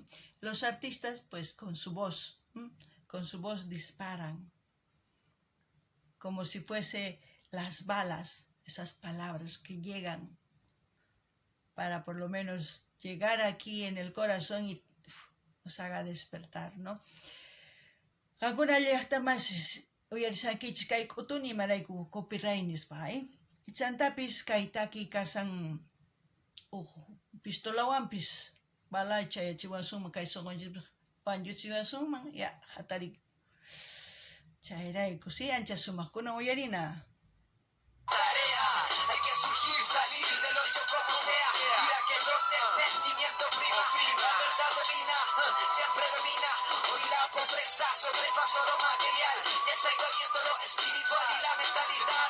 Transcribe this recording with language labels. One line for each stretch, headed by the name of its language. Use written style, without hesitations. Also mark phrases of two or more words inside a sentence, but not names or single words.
Spanish: Los artistas, pues con su voz disparan, como si fuese las balas, esas palabras que llegan para por lo menos llegar aquí en el corazón y nos haga despertar, ¿no?
Quechua: Alguna llaqta más uyarisankichis kay k'utuni imarayku copyrightnispa, chantapis kay taki kasan pistolawanpis balay chayachiwansunman kay soqonchipis panchuchiwansunman ya hatari chayrayku si ancha sumaqkuna uyarina.
Spanish: Hay que surgir, salir del hoyo como sea. Mira que donde el sentimiento prima, la verdad domina, siempre domina. Hoy la pobreza sobrepasó lo material, ya está invadiendo lo espiritual y la mentalidad.